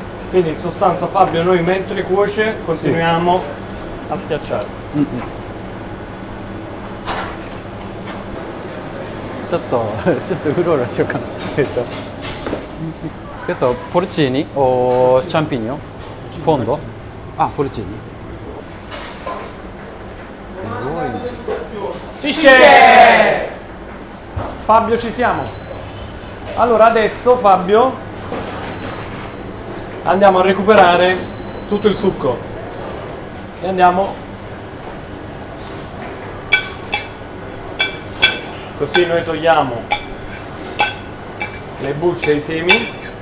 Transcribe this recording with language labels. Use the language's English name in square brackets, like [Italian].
[Italian] Quindi in sostanza Fabio, noi mentre cuoce continuiamo a schiacciare. [Japanese] ちょっとうろうろしようかな。 [Italian] questo porcini o champignon? Fondo? Ah, porcini. [Japanese] すごい。 [Italian] Finisce! Fabio, ci siamo. Allora adesso Fabio andiamo a recuperare tutto il succo e andiamo così, noi togliamo le bucce e i semi.